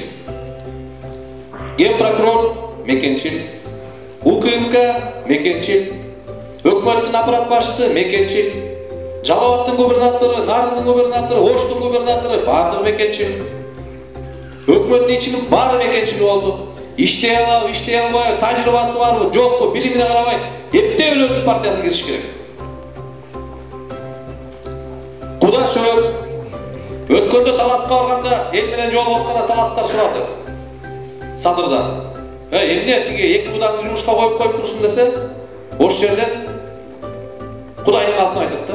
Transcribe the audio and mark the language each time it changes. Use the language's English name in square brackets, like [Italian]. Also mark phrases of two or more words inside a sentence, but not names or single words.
[Kyrgyz] Ген прокурор мекенчил, УКМК мекенчил, өкмөттүн аппарат башчысы мекенчил, Жалал Абадтын губернатору, Нарындын губернатору, Оштун губернатору бардыгы мекенчил. Өкмөттүн ичинин баары мекенчил болду. Иштей алабы, иштей албайбы, тажрыйбасы барбы, жокпу, билимине карабай, эптеп эле өзүнүн партиясына кириш керек. Куда сөөк. Өткөндө таласка барганда, эл менен жолугуп атканда таластар сурады. Садырдан. Эмне тиги эки кудаңды жумушка коюп турсуң десе, ош жерден Кудайдын атын айтат да.